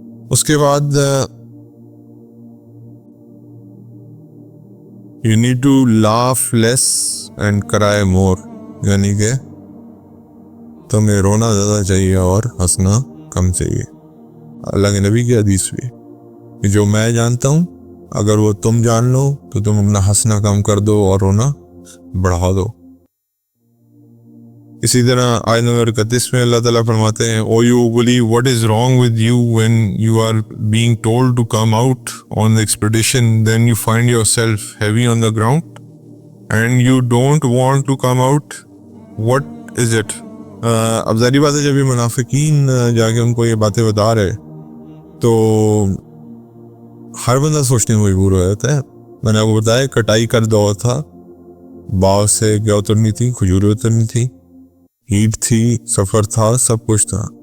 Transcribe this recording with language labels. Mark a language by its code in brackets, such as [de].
[ur] اس کے بعد [en] you need to laugh less and cry more، [ur] یعنی کہ تمہیں رونا زیادہ چاہیے اور ہنسنا کم چاہیے. اللہ کے نبی کی حدیث بھی کہ جو میں جانتا ہوں اگر وہ تم جان لو تو تم اپنا ہنسنا کم کر دو اور رونا بڑھا دو. اسی طرح آیت نمبر 31 میں اللہ تعالیٰ فرماتے ہیں [en] O you believe what is wrong with you when you are being told to come out on the expedition, then you find yourself heavy on the ground and you don't want to come out. What is it. [ur] اب ظاہری بات ہے جب یہ منافقین جا کے ان کو یہ باتیں بتا رہے تو ہر بندہ سوچنے میں مجبور ہو جاتا ہے. میں نے آپ کو بتایا کٹائی کا دور تھا, باغ سے کیا اترنی تھی, کھجوریں اترنی تھی, ہیٹ تھی, سفر تھا, سب کچھ تھا.